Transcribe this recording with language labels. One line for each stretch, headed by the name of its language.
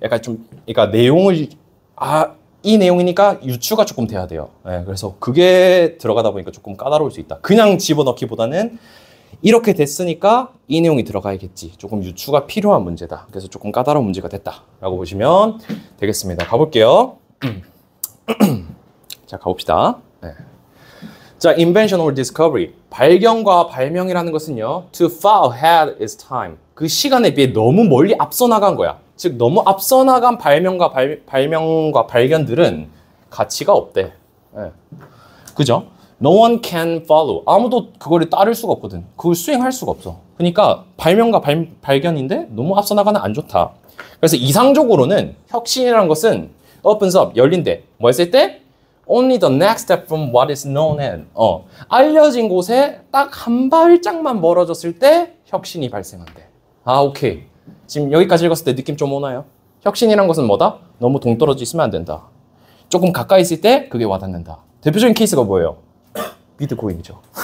Korean: 약간 좀, 그러니까 내용을, 이 내용이니까 유추가 조금 돼야 돼요. 네, 그래서 그게 들어가다 보니까 조금 까다로울 수 있다. 그냥 집어넣기보다는 이렇게 됐으니까 이 내용이 들어가야겠지. 조금 유추가 필요한 문제다. 그래서 조금 까다로운 문제가 됐다라고 보시면 되겠습니다. 가볼게요. 자, 가봅시다. 네.
English: 자, invention or discovery.
Korean: 발견과 발명이라는 것은요,
English: too far ahead is time.
Korean: 그 시간에 비해 너무 멀리 앞서 나간 거야. 즉, 너무 앞서 나간 발명과 발견들은 가치가 없대. 네. 그죠?
English: No one can follow.
Korean: 아무도 그거를 따를 수가 없거든. 그걸 수행할 수가 없어. 그러니까 발명과 발견인데 너무 앞서 나가는 안 좋다. 그래서 이상적으로는 혁신이라는 것은
English: opens up,
Korean: 열린대. 뭐 했을 때?
English: Only the next step from what is known and.
Korean: 알려진 곳에 딱 한 발짝만 멀어졌을 때 혁신이 발생한대. 아, 오케이. 지금 여기까지 읽었을 때 느낌 좀 오나요? 혁신이란 것은 뭐다? 너무 동떨어져 있으면 안 된다. 조금 가까이 있을 때 그게 와닿는다. 대표적인 케이스가 뭐예요? 비트코인이죠.